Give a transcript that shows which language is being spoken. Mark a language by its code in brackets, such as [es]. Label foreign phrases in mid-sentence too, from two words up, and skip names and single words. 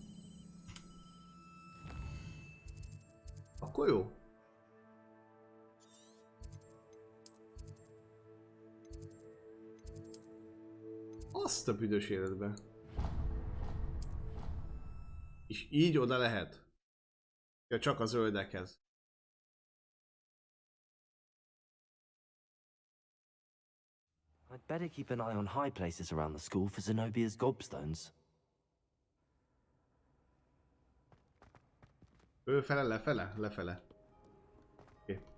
[hu] Akkor jó. Azt a büdös életbe. És így oda lehet? Ja, csak a zöldekhez. [en] I'd better keep an eye on high places around the school for Zenobia's gobstones. [hu] Fölfele, lefele? Lefele. Oké.